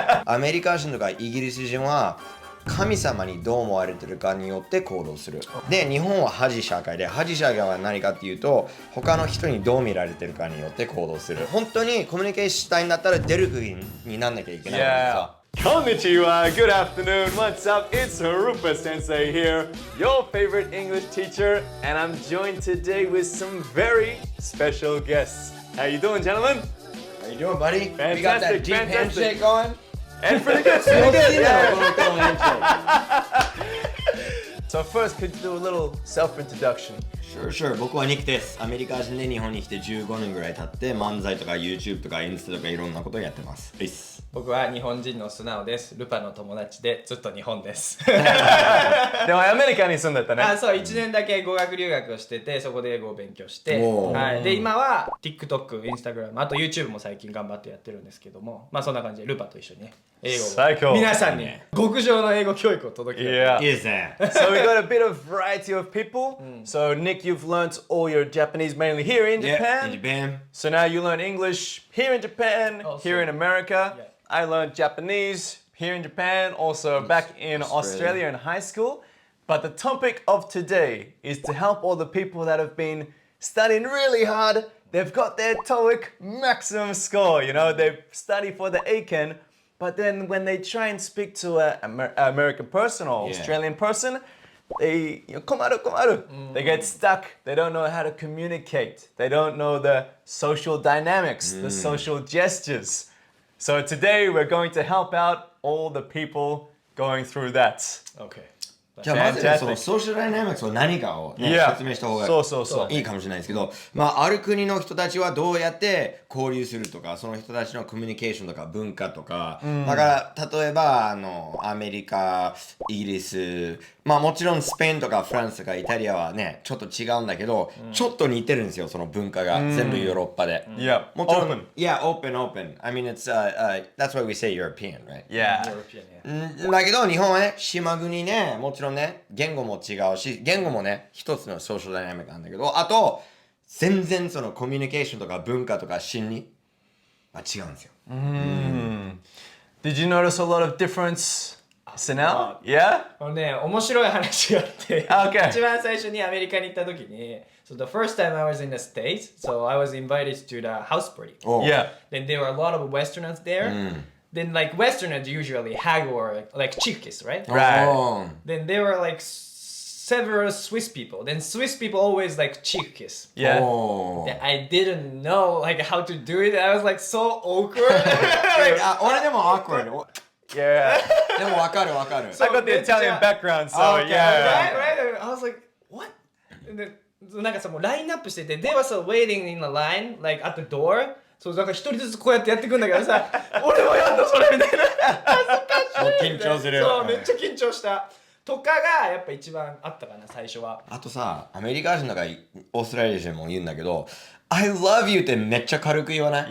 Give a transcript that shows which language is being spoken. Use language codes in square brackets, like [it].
[ja] アメリカ人とかイギリス人は神様にどう思われてるかによって行動する。で、日本は恥社会で、恥社会は何かっていうと、他の人にどう見られてるかによって行動する。本当にコミュニケーションしたいんだったら出る国になんなきゃいけないからさ。 [en] Konnichiwa, good afternoon, what's up? It's RUPA sensei here, your favorite English teacher, and I'm joined today with some very special guests. How you doing, gentlemen? How you doing, buddy? Fantastic, We got that deep fantastic. handshake going? And pretty good, pretty good, yeah. So first, could you do a little self-introduction? [ja] Sure. 僕はニックです。アメリカ人で日本に来て15年ぐらい経って漫才とか YouTube とかインスタとかいろんなことをやってます。僕は日本人の素直です。ルパの友達でずっと日本です。でもアメリカに住んでたね。そう、1年だけ語学留学をしてて、そこで英語を勉強して、はい、で今は TikTok、Instagram、あと YouTube も最近頑張ってやってるんですけども、まあそんな感じでルパと一緒にね、英語を皆さんに極上の英語教育を届ける。いいですね。 [en] So we got a bit of variety of people. So Nick, you've learnt all your Japanese mainly here in Japan. In Japan. So now you learn English here in Japan, here in America. I learned Japanese here in Japan, also back in Australia in high school. But the topic of today is to help all the people that have been studying really hard. They've got their TOEIC maximum score, you know, they study for the ACAN. But then when they try and speak to an American person or Australian person, they komaru. They get stuck. They don't know how to communicate. They don't know the social dynamics, the social gestures. So today we're going to help out all the people going through that. Okay. [ja] じゃあまずね、そのソーシャルダイナミクスは何かを、ね、説明した方がいいかもしれないですけど、まあある国の人たちはどうやって交流するとか、その人たちのコミュニケーションとか文化とか、だから例えばアメリカ、イギリス、まあもちろんスペインとかフランスとかイタリアはねちょっと違うんだけど、ちょっと似てるんですよその文化が、全部ヨーロッパで。もちろん open. [en] I mean it's that's why we say European, right? Yeah. [ja] だけど日本はね島国ね、もちろんね言語も違うし、言語もね一つのソーシャルダイナミックなんだけど、あと全然そのコミュニケーションとか文化とか心理は違うんですよ。 [en] Did you notice a lot of difference? Now? Yeah? [ja] ね、面白い話があって、 [en] Okay. [ja] 一番最初にアメリカに行った時に、 [en] so the first time I was in the States, so I was invited to the house party. Yeah. Then there were a lot of Westerners there. Then like Westerners usually hug or like cheek kiss, right? Right. Then there were like several Swiss people. Then Swiss people always like cheek kiss. Yeah. Then I didn't know like how to do it. I was like so awkward. [ja] 俺でも awkward. [en] Yeah. [ja] でもわかる。 [en] I got the Italian background, so yeah. Right. I was like, what? And then, [ja] なんかさもうラインナップしてて、 [en] they were so waiting in the line, like at the door. [ja] そうなんか一人ずつこうやってやってくんだけどさ、俺もやんのそれみたいな。恥ずかしい。緊張する。そうめっちゃ緊張した。とかがやっぱ一番あったかな最初は。あとさ、アメリカ人とかオーストラリア人も言うんだけど、 [en] I love you [ja] ってめっちゃ軽く言わない？